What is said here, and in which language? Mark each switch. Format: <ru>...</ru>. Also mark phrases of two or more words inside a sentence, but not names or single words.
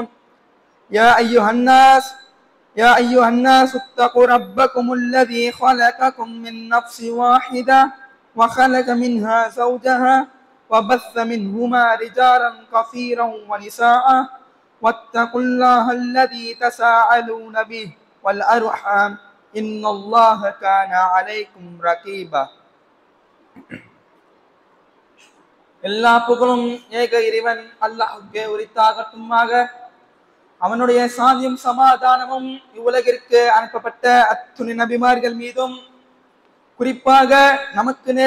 <ar>يا أيها الناس اتقوا ربكم الذي خلقكم من نفس واحدة وخلق منها زوجها وبث منهما رجالا كثيرا ونساء واتقوا الله الذي تساءلون به والأرحام إن الله كان عليكم رقيبا.</ar> <ta>எல்லா புகழும் ஏக இறைவன் அல்லாஹ்வுக்கே உரித்தாகட்டுமாக. அவனுடைய சாந்தியும் சமாதானமும் இவ்வுலகிற்கு அனுப்பப்பட்ட அத்துணை நபிமார்கள் மீதும், குறிப்பாக நமக்கு நேர்</ta>